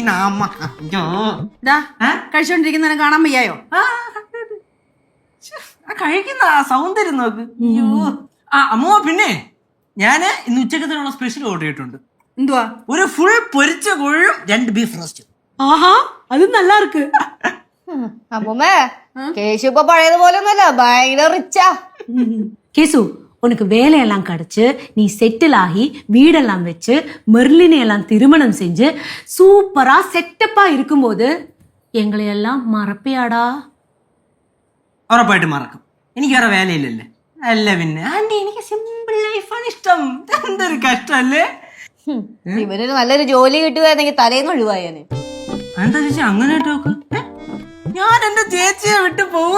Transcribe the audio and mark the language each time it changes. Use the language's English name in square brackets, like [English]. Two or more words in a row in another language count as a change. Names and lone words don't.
[Malayalam] അമ്മ കഴിച്ചോണ്ടിരിക്കുന്നതിനെ കാണാൻ വയ്യായോ? കഴിക്കുന്ന സൗന്ദര്യം നോക്ക്. അയ്യോ. അമ്മ പിന്നെ ഞാന് ഇന്ന് ഉച്ചക്കത്തിനുള്ള സ്പെഷ്യൽ ഓർഡർ ചെയ്തിട്ടുണ്ട്. എന്തുവാ? ഒരു ഫുൾ പൊരിച്ച കോഴിയും 2 ബീഫ് റോസ്റ്റും. [Tamil] ஆஹா அது நல்லா இருக்கு. [Malayalam] അമ്മൂമ്മേ കേശു ഇപ്പൊ പഴയതുപോലെ ഒന്നുമല്ല, ഭയങ്കര റിച്ചാ. [Tamil] கேசு உனக்கு வேலையெல்லாம் கிடைச்சு நீ செட்டில் ஆகி வீடெல்லாம் வச்சு மெர்லினை எல்லாம் திருமணம் செஞ்சு சூப்பரா செட்டப்பா இருக்கும்போது எங்களை எல்லாம் மறப்பியாடா? [Malayalam] ഉറപ്പായിട്ട് മറക്കും. എനിക്ക് വേറെ വേലയില്ലല്ലേ. അല്ല പിന്നെ ആന്റി എനിക്ക് സിമ്പിൾ ലൈഫാണ് ഇഷ്ടം. എന്തൊരു കഷ്ടല്ലേ. ഇവനൊരു നല്ലൊരു ജോലി കിട്ടുകയാണെങ്കിൽ തലേന്ന് ഒഴിവായേനെ. എന്താ ചേച്ചി അങ്ങനെ നോക്ക്? ഞാൻ എന്റെ ചേച്ചിയെ വിട്ടു പോവോ?